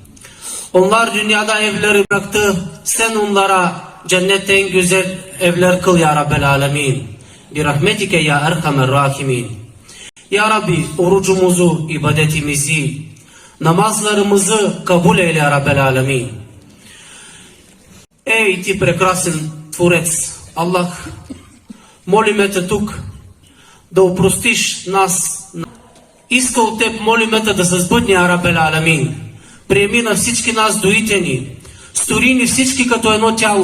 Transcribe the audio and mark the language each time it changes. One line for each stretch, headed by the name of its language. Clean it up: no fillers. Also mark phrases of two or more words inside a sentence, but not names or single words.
Turkish: Onlar dünyada evleri bıraktı. Sen onlara cennette en güzel evler kıl
Arabic: يا رب العالمين. برحمتك يا أرحم الراحمين.
Turkish: Ya Rabbi orucumuzu, ibadetimizi, namazlarımızı kabul eyle
Arabic: يا رب العالمين.
Bulgarian: Ей, ти прекрасен Творец, Аллах, молиме те тук да опростиш нас. Иска от теб, молиме те да се сбъдне,
Arabic: يا رب العالمين.
Bulgarian: Приеми на всички нас доите ни. Стори ни всички като едно тяло.